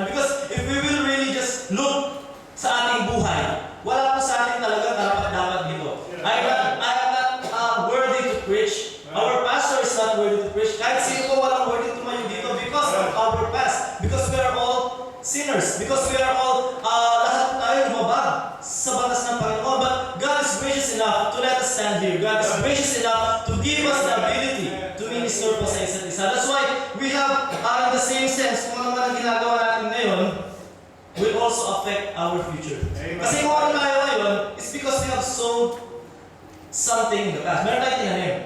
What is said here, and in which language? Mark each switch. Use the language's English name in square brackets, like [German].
[English] Because if we will really just look [Filipino] sa ating buhay, wala po sa atin talaga dapat dito. [English] I am not worthy to preach. Our pastor is not worthy to preach. [Filipino] Kahit sino po walang worthy tumayo dito [English] because of our past. Because we are all sinners. Because we are all [Filipino] lahat tayo lumabag sa batas ng Panginoon. [English] But God is gracious enough to let us stand here. God is gracious enough to give us the ability to minister [Filipino] po sa isa't isa. [English] That's why we have, in the same sense, [Filipino] kung ano man ang ginagawa natin ngayon, [English] will also affect our future. [Filipino] Kasi kung ano tayo ngayon, [English] it's because we have sown something in the past. [Filipino] Meron tayong tinanim.